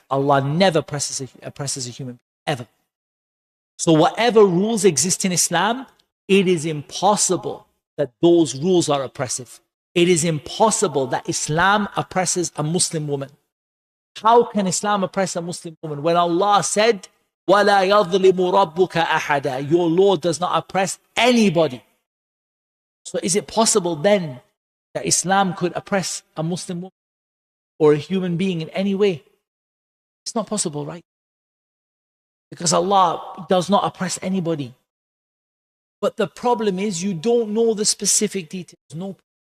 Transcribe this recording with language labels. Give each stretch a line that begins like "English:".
English: Allah never oppresses a human being, ever. So whatever rules exist in Islam, it is impossible that those rules are oppressive. It is impossible that Islam oppresses a Muslim woman. How can Islam oppress a Muslim woman? When Allah said,
Arabic: وَلَا يَظْلِمُ رَبُّكَ أَحَدًا.
English: Your Lord does not oppress anybody. So is it possible then that Islam could oppress a Muslim woman or a human being in any way? It's not possible, right? Because Allah does not oppress anybody. But the problem is you don't know the specific details. No.